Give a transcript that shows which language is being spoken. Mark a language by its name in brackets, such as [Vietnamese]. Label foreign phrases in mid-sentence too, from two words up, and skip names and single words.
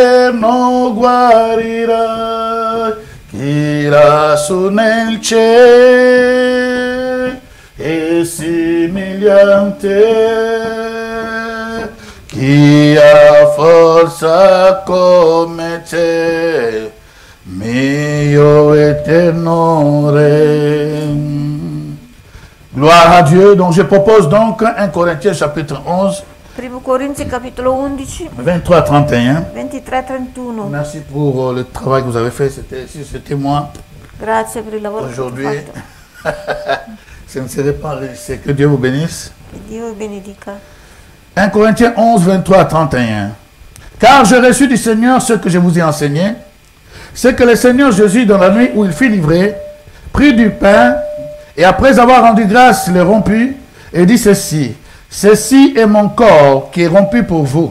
[Italian] l'Eterno guarirà chi lassù nel cielo è similiante, chi ha forza come te, mio eterno Re. [French] Gloire à Dieu. Donc je propose donc 1 Corinthiens chapitre 11. [Italian] 1 Corinzi capitolo 11, 23-31. [French] 23-31. Merci pour le travail que vous avez fait. C'était moi. [Italian] Grazie per il lavoro [French] Aujourd'hui, [Italian] che hai fatto. [French] ce ne serait pas c'est que Dieu vous bénisse. [Italian] Che Dio vi benedica. [French] 1 Corinthiens 11, 23-31. Car j'ai reçu du Seigneur ce que je vous ai enseigné, c'est que le Seigneur Jésus, dans la nuit où il fut livré, prit du pain, et après avoir rendu grâce, le rompit, et dit ceci: ceci est mon corps qui est rompu pour vous.